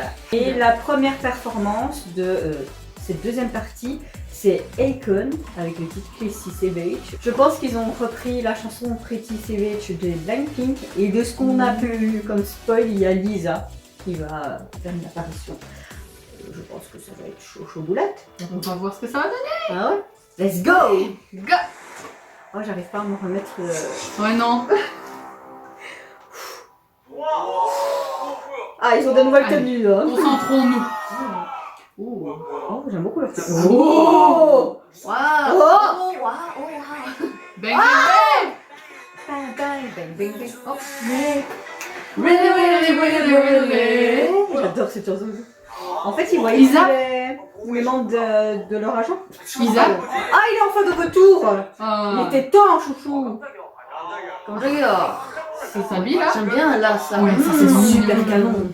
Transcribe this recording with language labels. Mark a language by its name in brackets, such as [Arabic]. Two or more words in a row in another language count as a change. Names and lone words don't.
[French] Et la première performance de cette deuxième partie, c'est Akon avec le titre Pretty Savage. Je pense qu'ils ont repris la chanson Pretty Savage de Blackpink et de ce qu'on a pu comme spoil, il y a Lisa qui va faire une apparition. Je pense que ça va être chaud boulette. On va voir ce que ça va donner. Ah ouais? [English] Let's go! Go. [French] Oh, j'arrive pas à me remettre. Ouais, non. Ah, ils ont des nouvelles Allez. tenues là. Concentrons-nous. Oh, j'aime beaucoup leur tenue. Oh! Waouh! Oh! Oh, waouh! Oh, waouh! [English] Bang, bang, Bang, bang, bang, bang, bang. Oh, bang. Really, really, really, really. [French] j'adore cette chanson. En fait, ils voient Isa? les membres de leur agent. Isa? Ah, il est enfin de retour. Il Ah. était temps, chouchou. Comment regarde? C'est sa vie là? J'aime bien là ça. Ouais, ça c'est super canon.